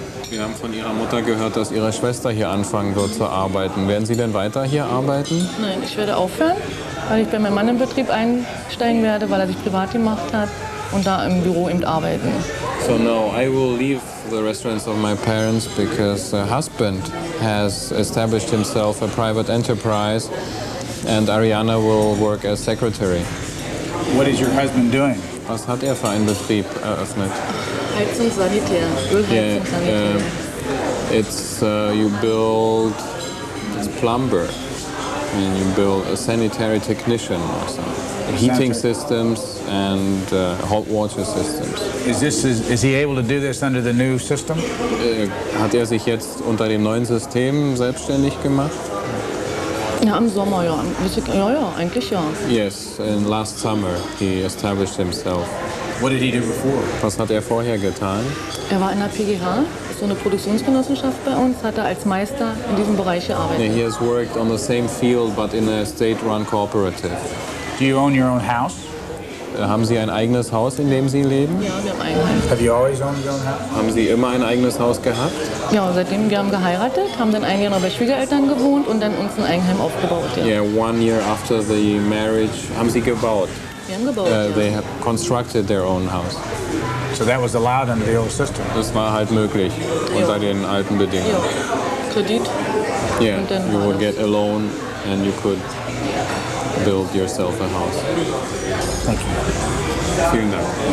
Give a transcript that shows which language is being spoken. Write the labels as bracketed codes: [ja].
[de] Wir haben von Ihrer Mutter gehört, dass Ihre Schwester hier anfangen wird zu arbeiten. Werden Sie denn weiter hier arbeiten? Nein, ich werde aufhören, weil ich bei meinem Mann im Betrieb einsteigen werde, weil er sich privat gemacht hat und da im Büro eben arbeiten. [en] So no, I will leave the restaurants of my parents because her husband has established himself a private enterprise and Ariana will work as secretary. What is your husband doing? [de] Was hat er für einen Betrieb eröffnet? Heizung, Sanitär. Ölheizung, Sanitär. [en] It's you build, it's plumber, and you build a sanitary technician or something. Heating systems and hot water systems. Is he able to do this under the new system? [de] Hat er sich jetzt unter dem neuen System selbstständig gemacht? Ja, im Sommer, ja. Ja, eigentlich ja. [en] Yes, in last summer he established himself. What did he do before? [de] Was hat er vorher getan? Er war in der PGH, so eine Produktionsgenossenschaft bei uns, hat er als Meister in diesem Bereich gearbeitet. [en] He has worked on the same field but in a state-run cooperative. Do you own your own house? [de] Haben Sie ein eigenes Haus, in dem Sie leben? Ja, wir haben ein Eigenheim. [en] Have you always owned your own house? [de] Haben Sie immer ein eigenes Haus gehabt? Ja, seitdem wir haben geheiratet, haben dann ein Jahr noch bei Schwiegereltern gewohnt und dann uns ein Eigenheim aufgebaut. Ja. [en] Yeah, 1 year after the marriage, [de] haben Sie gebaut? Wir haben gebaut, ja. [en] They have constructed their own house. So that was allowed under the old system. [de] Das war halt möglich unter den alten Bedingungen. Ja. Kredit. [en] Yeah, [de] Und dann [en] you [de] war [en] would [de] das. [en] get a loan and you could build yourself a house. Thank you. [de] Vielen Dank.